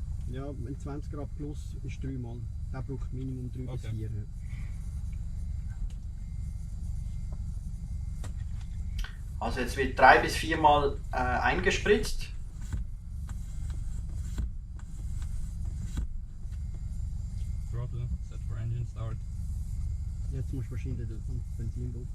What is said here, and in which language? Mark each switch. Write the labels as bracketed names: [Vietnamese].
[German] Ja, wenn 20 Grad plus ist 3 Mal. Der braucht Minimum 3 bis Okay. 4. Ja. Also jetzt wird 3 bis 4 Mal eingespritzt. [English] Throttle, set for engine start. [German] Jetzt musst du wahrscheinlich den Benzin drauf.